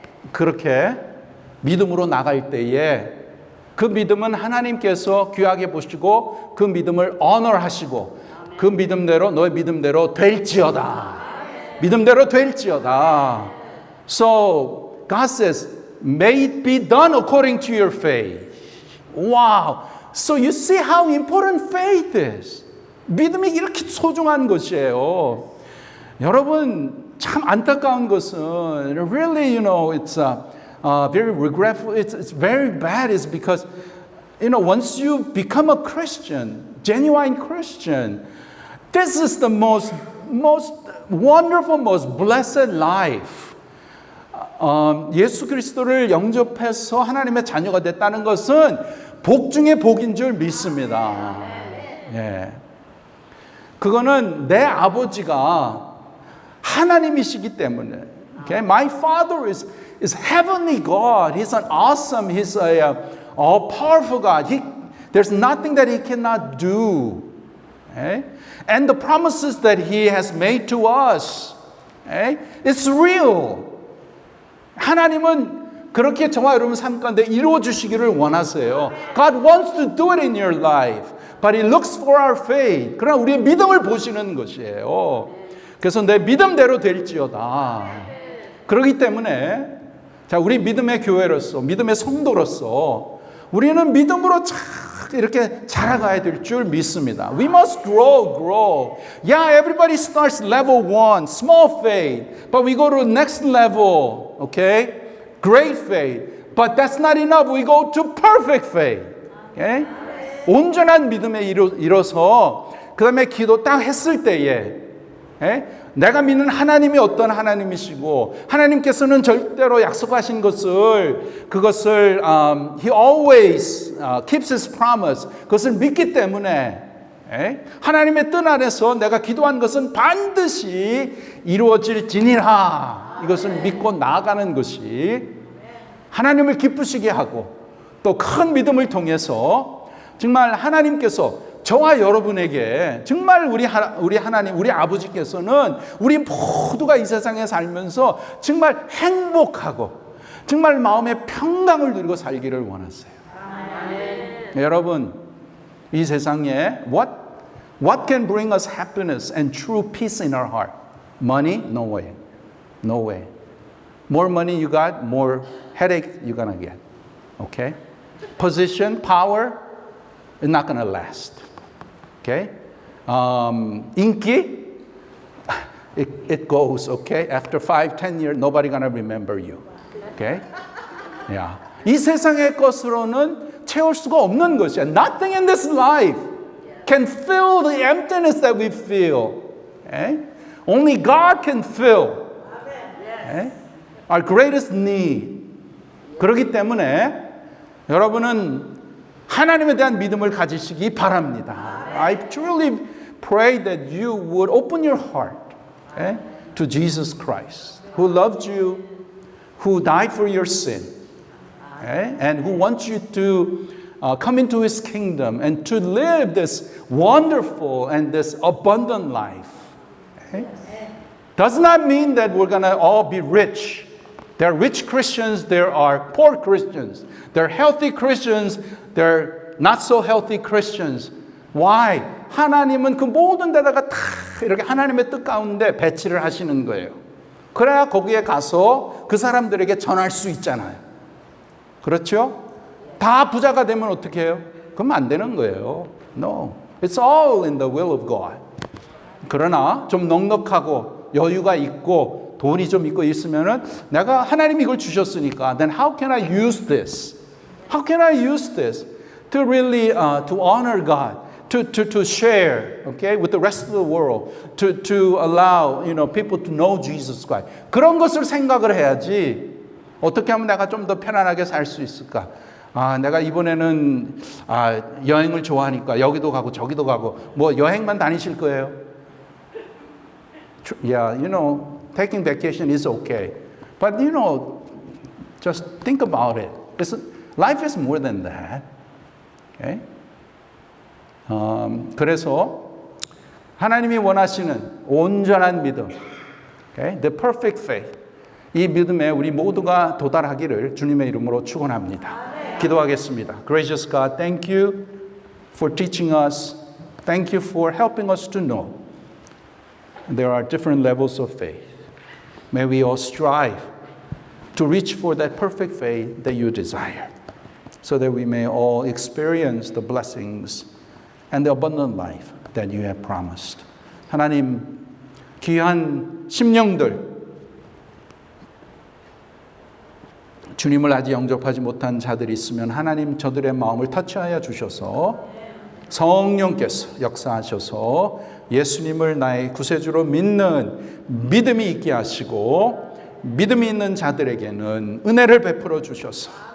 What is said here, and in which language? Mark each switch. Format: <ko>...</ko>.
<ko>그렇게 믿음으로 나갈 때에 그 믿음은 하나님께서 귀하게 보시고 그 믿음을 honor하시고 그 믿음대로 너의 믿음대로 될지어다.</ko> <en>So God says, may it be done according to your faith. Wow. So you see how important faith is.</en> <ko>믿음이 이렇게 소중한 것이에요. 여러분 참 안타까운 것은</ko> <en>really it's very regretful. It's very bad is because once you become a Christian, genuine Christian, this is the most wonderful, most blessed life.</en> <ko>예수 그리스도를 영접해서 하나님의 자녀가 됐다는 것은 복 중에 복인 줄 믿습니다. 예. 그거는 내 아버지가 하나님이시기 때문에.</ko> <en>Okay? My father is heavenly God. He's an awesome, he's a powerful God. There's nothing that he cannot do. Okay? And the promises that he has made to us, it's real.</en> <ko>하나님은 그렇게 저와 여러분 삶 가운데 이루어 주시기를 원하세요.</ko> <en>God wants to do it in your life, but He looks for our faith.</en> <ko>그러나 우리의 믿음을 보시는 것이에요. 그래서 내 믿음대로 될지어다. 그렇기 때문에 자, 우리 믿음의 교회로서, 믿음의 성도로서 우리는 믿음으로 이렇게 자라가야 될 줄 믿습니다.</ko> <en>We must grow. Yeah, everybody starts level 1, small faith, but we go to the next level, okay? Great faith. But that's not enough. We go to perfect faith. Okay?</en> <ko>온전한 믿음에 이뤄서 그 다음에 기도 딱 했을 때에 내가 믿는 하나님이 어떤 하나님이시고 하나님께서는 절대로 약속하신 그것을</ko> <en>He always keeps His promise.</en> <ko>그것을 믿기 때문에 하나님의 뜻 안에서 내가 기도한 것은 반드시 이루어질지니라. 이것을 믿고 나아가는 것이 하나님을 기쁘시게 하고 또 큰 믿음을 통해서 정말 하나님께서 저와 여러분에게 정말 우리 하나님, 우리 아버지께서는 우리 모두가 이 세상에 살면서 정말 행복하고 정말 마음의 평강을 누리고 살기를 원하세요. 여러분, 이 세상에</ko> <en>what can bring us happiness and true peace in our heart? Money? No way. No way. More money you got, more headache you're gonna get. Okay? Position, power, it's not gonna last. Okay? 인기? It goes, okay? After 5-10 years, nobody gonna remember you. Okay? Yeah.</en> <ko>이 세상의 것으로는 채울 수가 없는 것이야.</ko> <en>Nothing in this life can fill the emptiness that we feel. Okay? Only God can fill okay? Our greatest need.</en> <ko>그렇기 때문에 여러분은 하나님에 대한 믿음을 가지시기 바랍니다.</ko> <en>I truly pray that you would open your heart okay, to Jesus Christ, who loved you, who died for your sin, okay, and who wants you to come into His kingdom and to live this wonderful and this abundant life. Okay? Does not mean that we're going to all be rich. There are rich Christians, there are poor Christians. There are healthy Christians, there are not so healthy Christians. Why?</en> <ko>하나님은 그 모든 데다가 다 이렇게 하나님의 뜻 가운데 배치를 하시는 거예요. 그래야 거기에 가서 그 사람들에게 전할 수 있잖아요. 그렇죠? 다 부자가 되면 어떻게 해요? 그럼 안 되는 거예요. No.</ko> <en>It's all in the will of God.</en> <ko>그러나 좀 넉넉하고 여유가 있고 돈이 좀 있고 있으면은 내가 하나님이 이걸 주셨으니까</ko> <en>then how can I use this? How can I use this to really to honor God? To share, okay, with the rest of the world, to allow, people to know Jesus Christ.</en> <ko>그런 것을 생각을 해야지. 어떻게 하면 내가 좀 더 편안하게 살 수 있을까? 내가 이번에는 여행을 좋아하니까 여기도 가고 저기도 가고 뭐 여행만 다니실 거예요?</ko> <en>Yeah, taking vacation is okay, but just think about it. Life is more than that. Okay?</en> <ko>그래서 하나님이 원하시는 온전한 믿음, okay?</ko> <en>The perfect faith.</en> <ko>이 믿음에 우리 모두가 도달하기를 주님의 이름으로 축원합니다. 기도하겠습니다.</ko> <en>Gracious God, thank you for teaching us. Thank you for helping us to know there are different levels of faith. May we all strive to reach for that perfect faith that you desire, so that we may all experience the blessings and the abundant life that you have promised.</en> <ko>하나님, 귀한 심령들, 주님을 아직 영접하지 못한 자들이 있으면 하나님 저들의 마음을 터치하여 주셔서 성령께서 역사하셔서 예수님을 나의 구세주로 믿는 믿음이 있게 하시고 믿음이 있는 자들에게는 은혜를 베풀어 주셔서</ko>